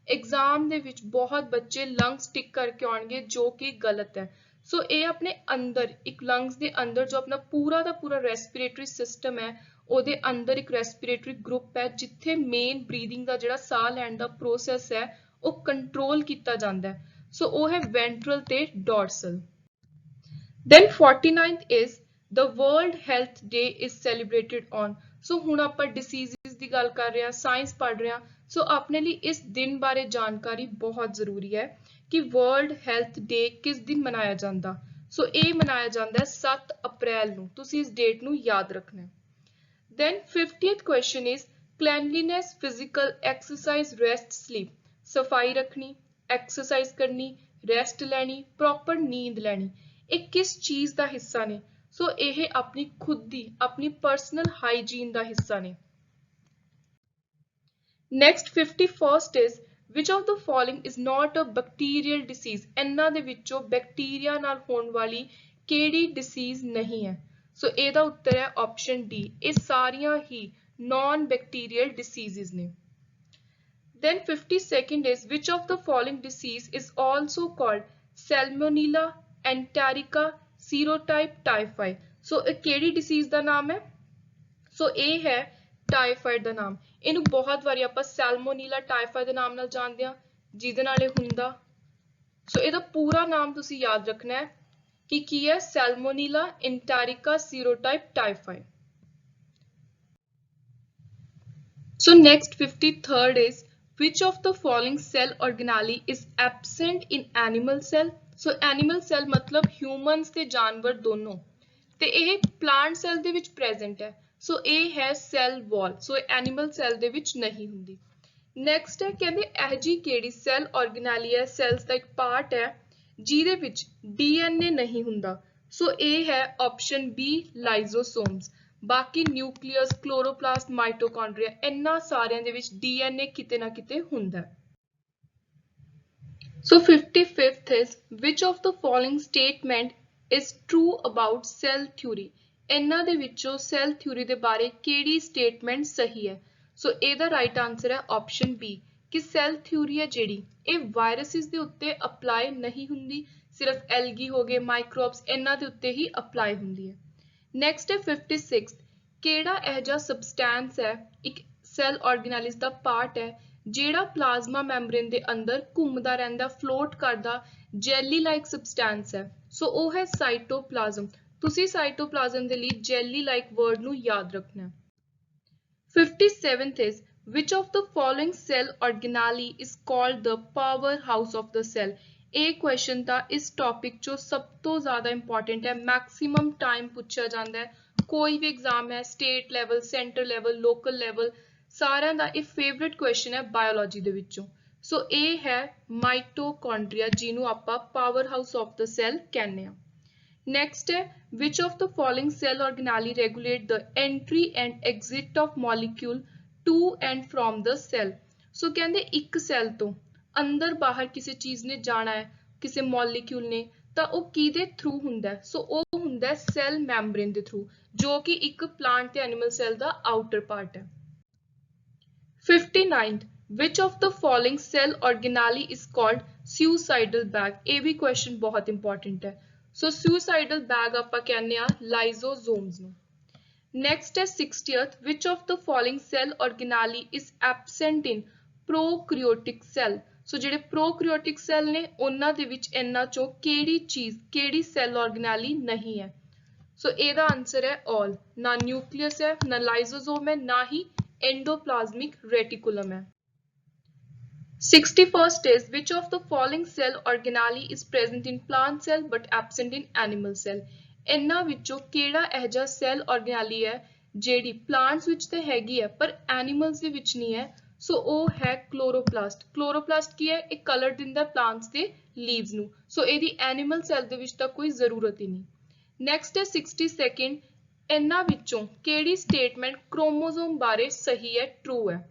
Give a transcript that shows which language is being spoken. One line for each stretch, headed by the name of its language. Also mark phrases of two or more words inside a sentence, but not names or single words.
Punjabi: एग्जाम ਦੇ ਵਿੱਚ ਬਹੁਤ ਬੱਚੇ ਲੰਗਸ ਟਿਕ ਕਰਕੇ ਆਉਣਗੇ ਜੋ ਕਿ ਗਲਤ ਹੈ। ਸੋ ਇਹ ਆਪਣੇ ਅੰਦਰ ਇੱਕ ਲੰਗਸ ਦੇ ਅੰਦਰ ਜੋ ਆਪਣਾ ਪੂਰਾ ਦਾ ਪੂਰਾ
English: respiratory system
Punjabi: ਹੈ ਉਹਦੇ ਅੰਦਰ ਇੱਕ
English: respiratory group
Punjabi: ਹੈ ਜਿੱਥੇ
English: main breathing
Punjabi: ਦਾ ਜਿਹੜਾ ਸਾਹ ਲੈਣ ਦਾ ਪ੍ਰੋਸੈਸ ਹੈ ਉਹ ਕੰਟਰੋਲ ਕੀਤਾ ਜਾਂਦਾ ਹੈ। ਸੋ ਉਹ ਹੈ ਵੈਂਟਰਲ ਤੇ ਡੋਰਸਲ।
English: Then 49th is the World Health Day is celebrated on।
Punjabi: So ਹੁਣ ਆਪਾਂ diseases ਦੀ ਗੱਲ ਕਰ ਰਹੇ ਹਾਂ, ਸਾਇੰਸ ਪੜ੍ਹ ਰਹੇ ਹਾਂ। ਸੋ ਆਪਣੇ ਲਈ ਇਸ ਦਿਨ ਬਾਰੇ ਜਾਣਕਾਰੀ ਬਹੁਤ ਜ਼ਰੂਰੀ ਹੈ ਕਿ
English: World Health Day
Punjabi: ਕਿਸ ਦਿਨ ਮਨਾਇਆ ਜਾਂਦਾ। ਸੋ ਇਹ ਮਨਾਇਆ ਜਾਂਦਾ ਹੈ 7 ਅਪ੍ਰੈਲ ਨੂੰ। ਤੁਸੀਂ ਇਸ ਡੇਟ ਨੂੰ ਯਾਦ ਰੱਖਣਾ ਹੈ।
English: Then 50th question is cleanliness, physical exercise, rest, sleep।
Punjabi: ਸਫਾਈ ਰੱਖਣੀ, ਐਕਸਰਸਾਈਜ਼ ਕਰਨੀ, ਰੈਸਟ ਲੈਣੀ, ਪ੍ਰੋਪਰ ਨੀਂਦ ਲੈਣੀ, ਇਹ ਕਿਸ ਚੀਜ਼ ਦਾ ਹਿੱਸਾ ਨੇ? ਸੋ ਇਹ ਆਪਣੀ ਖੁਦ ਦੀ ਆਪਣੀ
English: personal hygiene
Punjabi: ਦਾ ਹਿੱਸਾ ਨੇ।
English: Next 51st is which of the following is not a bacterial disease।
Punjabi: ਇਹਨਾਂ ਦੇ ਵਿੱਚੋਂ ਬੈਕਟੀਰੀਆ ਨਾਲ ਹੋਣ ਵਾਲੀ ਕਿਹੜੀ ਡਿਸੀਜ਼ ਨਹੀਂ ਹੈ? ਸੋ ਇਹਦਾ ਉੱਤਰ ਹੈ
English: option D,
Punjabi: ਇਹ ਸਾਰੀਆਂ ਹੀ
English: non bacterial diseases
Punjabi: ਨੇ।
English: Then 52nd is which of the following disease is also called Salmonella, Enterica, Serotype, Typhoid।
Punjabi: ਸੋ ਇਹ ਕਿਹੜੀ ਡਿਸੀਜ਼ ਦਾ ਨਾਮ ਹੈ? ਸੋ ਇਹ ਹੈ ਟਾਈਫਾਇਡ ਦਾ ਨਾਮ। ਇਹਨੂੰ ਬਹੁਤ ਵਾਰੀ ਆਪਾਂ ਸੈਲਮੋਨੀਲਾ ਟਾਈਫਾਇਡ ਦੇ ਨਾਮ ਨਾਲ ਜਾਣਦੇ ਹਾਂ ਜਿਹਦੇ ਨਾਲ ਇਹ ਹੁੰਦਾ। ਸੋ ਇਹਦਾ ਪੂਰਾ ਨਾਮ ਤੁਸੀਂ ਯਾਦ ਰੱਖਣਾ ਹੈ ਕਿ ਕੀ ਹੈ? ਸੈਲਮੋਨੀਲਾ, ਇੰਟੈਰਿਕਾ, ਸੀਰੋਟਾਈਪ, ਟਾਈਫਾਇਡ।
English: So next 53rd is which of the following cell organelle is absent in animal cell। So animal cell
Punjabi: मतलब humans ਤੇ ਜਾਨਵਰ ਦੋਨੋਂ, ਤੇ ਇਹ
English: plant cell
Punjabi: ਦੇ ਵਿੱਚ present ਹੈ। ਸੋ ਇਹ ਹੈ
English: cell wall।
Punjabi: ਸੋ ਇਹ
English: animal cell
Punjabi: ਦੇ ਵਿੱਚ ਨਹੀਂ ਹੁੰਦੀ। Next ਹੈ ਕਹਿੰਦੇ ਇਹ ਜੀ ਕਿਹੜੀ
English: cell organelle
Punjabi: ਹੈ, cells ਦਾ ਇੱਕ part ਹੈ ਜਿਹਦੇ ਵਿੱਚ DNA ਨਹੀਂ ਹੁੰਦਾ। ਸੋ ਇਹ ਹੈ
English: option B,
Punjabi: lysosomes। ਬਾਕੀ ਨਿਊਕਲੀਅਸ, ਕਲੋਰੋਪਲਾਸਟ, ਮਾਈਟੋਕੌਂਡਰੀਆ ਇਹਨਾਂ ਸਾਰਿਆਂ ਦੇ ਵਿੱਚ DNA ਕਿਤੇ ਨਾ ਕਿਤੇ ਹੁੰਦਾ ਹੈ।
English: So 55th is which of the following statement is true about cell theory।
Punjabi: ਇਹਨਾਂ ਦੇ ਵਿੱਚੋਂ
English: cell theory
Punjabi: ਦੇ ਬਾਰੇ ਕਿਹੜੀ ਸਟੇਟਮੈਂਟ ਸਹੀ ਹੈ? ਸੋ ਇਹਦਾ
English: right answer
Punjabi: ਹੈ
English: option B
Punjabi: ਕਿ
English: cell theory
Punjabi: ਹੈ ਜਿਹੜੀ ਇਹ ਵਾਇਰਸਿਸ ਦੇ ਉੱਤੇ ਅਪਲਾਈ ਨਹੀਂ ਹੁੰਦੀ, ਸਿਰਫ ਐਲਗੀ ਹੋ ਗਏ, ਮਾਈਕਰੋਬਸ ਇਹਨਾਂ ਦੇ ਉੱਤੇ ਹੀ ਅਪਲਾਈ ਹੁੰਦੀ ਹੈ। ਨੈਕਸਟ ਹੈ 56 ਕਿਹੜਾ ਇਹ ਜਿਹਾ ਸਬਸਟੈਂਸ ਹੈ, ਇੱਕ
English: cell organelles
Punjabi: ਦਾ ਪਾਰਟ ਹੈ ਜਿਹੜਾ
English: plasma membrane
Punjabi: ਦੇ ਅੰਦਰ ਘੁੰਮਦਾ ਰਹਿੰਦਾ, ਫਲੋਟ ਕਰਦਾ,
English: jelly like substance
Punjabi: ਹੈ। ਸੋ ਉਹ ਹੈ ਸਾਈਟੋਪਲਾਜ਼ਮ। ਤੁਸੀਂ ਸਾਈਟੋਪਲਾਜ਼ਮ ਦੇ ਲਈ
English: jelly like word
Punjabi: ਨੂੰ ਯਾਦ ਰੱਖਣਾ।
English: 57th is which of the following cell organelle is called the power house of the cell।
Punjabi: ਇਹ ਕੁਐਸਚਨ ਤਾਂ ਇਸ ਟੌਪਿਕ ਚੋਂ ਸਭ ਤੋਂ ਜ਼ਿਆਦਾ ਇੰਪੋਰਟੈਂਟ ਹੈ,
English: maximum time
Punjabi: ਪੁੱਛਿਆ ਜਾਂਦਾ ਹੈ। ਕੋਈ ਵੀ ਐਗਜ਼ਾਮ ਹੈ,
English: state level, center level, local level,
Punjabi: ਸਾਰਿਆਂ ਦਾ ਇਹ
English: favorite question
Punjabi: ਹੈ ਬਾਇਓਲੋਜੀ ਦੇ ਵਿੱਚੋਂ। ਸੋ ਇਹ ਹੈ ਮਾਈਟੋਕੌਂਡਰੀਆ ਜਿਹਨੂੰ ਆਪਾਂ
English: power house of the cell
Punjabi: ਕਹਿੰਦੇ ਹਾਂ।
English: Next ਹੈ which of the following cell organelle regulate the entry and exit of molecule to and from the cell।
Punjabi: ਸੋ ਕਹਿੰਦੇ ਇੱਕ ਸੈੱਲ ਤੋਂ ਅੰਦਰ ਬਾਹਰ ਕਿਸੇ ਚੀਜ਼ ਨੇ ਜਾਣਾ ਹੈ, ਕਿਸੇ ਮੋਲੀਕਿਊਲ ਨੇ, ਤਾਂ ਉਹ ਕਿਹਦੇ ਥਰੂ ਹੁੰਦਾ ਹੈ? ਸੋ ਉਹ ਹੁੰਦਾ ਹੈ
English: cell membrane
Punjabi: ਦੇ ਥਰੂ, ਜੋ ਕਿ ਇੱਕ ਪਲਾਂਟ ਤੇ
English: animal cell
Punjabi: ਦਾ
English: outer part
Punjabi: ਹੈ।
English: 59th which of the following cell organelle is called suicidal bag।
Punjabi: ਇਹ ਵੀ ਕੁਐਸਚਨ ਬਹੁਤ ਇੰਪੋਰਟੈਂਟ ਹੈ। ਸੋ
English: suicidal bag
Punjabi: ਆਪਾਂ ਕਹਿੰਦੇ ਆ ਲਾਈਜ਼ੋਜ਼ੋਮਸ ਨੂੰ।
English: Next ਹੈ 60th which of the following cell organelle is absent in prokaryotic cell।
Punjabi: ਸੋ ਜਿਹੜੇ
English: prokaryotic cell
Punjabi: ਨੇ ਉਹਨਾਂ ਦੇ ਵਿੱਚ ਇਹਨਾਂ ਚੋਂ ਕਿਹੜੀ ਚੀਜ਼, ਕਿਹੜੀ
English: cell organelle
Punjabi: ਨਹੀਂ ਹੈ? ਸੋ ਇਹਦਾ ਆਨਸਰ ਹੈ all। ਨਾ ਨਿਊਕਲੀਅਸ ਹੈ, ਨਾ ਲਾਈਜ਼ੋਜ਼ੋਮ ਹੈ, ਨਾ ਹੀ
English: endoplasmic reticulum
Punjabi: है।
English: 61st is which of the following cell organelle is present in plant cell but absent in animal cell।
Punjabi: ਇਹਨਾਂ ਵਿੱਚੋਂ ਕਿਹੜਾ ਇਹ ਜਿਹਾ
English: cell organelle
Punjabi: ਹੈ ਜਿਹੜੀ ਪਲਾਂਟਸ ਵਿੱਚ ਤੇ ਹੈਗੀ ਹੈ ਪਰ ਐਨੀਮਲਸ ਦੇ ਵਿੱਚ ਨਹੀਂ ਹੈ? ਸੋ ਉਹ ਹੈ ਕਲੋਰੋਪਲਾਸਟ। ਕਲੋਰੋਪਲਾਸਟ ਕੀ ਹੈ? ਇਹ ਕਲਰ ਦਿੰਦਾ ਪਲਾਂਟਸ ਦੇ ਲੀਵਸ ਨੂੰ। ਸੋ ਇਹਦੀ
English: animal cell
Punjabi: ਦੇ ਵਿੱਚ ਤਾਂ ਕੋਈ ਜ਼ਰੂਰਤ ਹੀ ਨਹੀਂ। ਨੈਕਸਟ ਹੈ 62nd ਇਹਨਾਂ ਵਿੱਚੋਂ ਕਿਹੜੀ ਸਟੇਟਮੈਂਟ ਕ੍ਰੋਮੋਸੋਮ ਬਾਰੇ ਸਹੀ ਹੈ, ਟਰੂ ਹੈ?